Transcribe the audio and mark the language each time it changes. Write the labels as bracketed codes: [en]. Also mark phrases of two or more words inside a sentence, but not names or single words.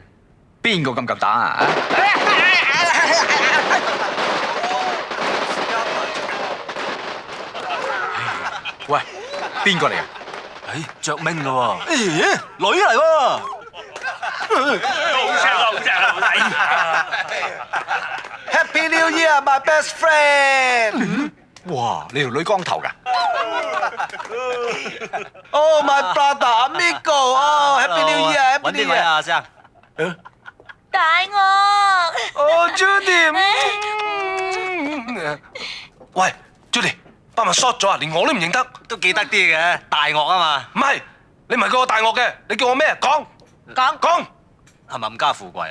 [yue] 邊個咁夠膽啊？喂，邊個嚟啊？着明噶喎。咦，女嚟喎。好正啊！ [en] Happy New Year, my best friend！ [yue] 哇，你條女光頭㗎？ [en] Oh my brother, amigo！哦 ，Happy New Year，Happy New Year！ [yue] 揾邊位啊，阿生？大我。哦 ，Judy！ 喂 ，Judy，把咪 short 咗啊？連我都唔認得，都記得啲嘅，大樂啊嘛。唔係，你唔係叫我大樂嘅，你叫我咩？講。係咪冚家富貴啊？